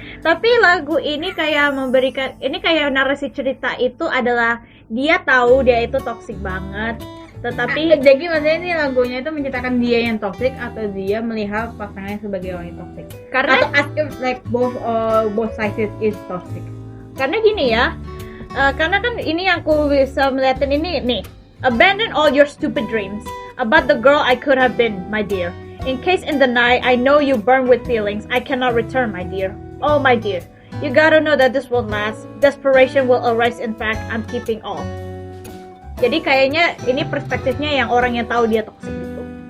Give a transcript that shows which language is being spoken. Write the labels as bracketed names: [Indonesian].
[Indonesian] Tapi lagu ini kayak memberikan, ini kayak narasi cerita itu adalah dia tahu dia itu toksik banget, tetapi Jadi maksudnya ini lagunya itu menceritakan dia yang toxic atau dia melihat pasangannya sebagai orang yang toxic. karena [English] Atau as if like both sides is toxic. [Indonesian] karena gini ya, karena kan ini yang aku bisa melihatin ini nih, [English] abandon all your stupid dreams about the girl I could have been, my dear. In case in the night I know you burn with feelings I cannot return, my dear. Oh my dear, you gotta know that this won't last. Desperation will arise. In fact, I'm keeping all. [Indonesian] Jadi kayaknya ini perspektifnya yang orang yang tahu dia toksik gitu.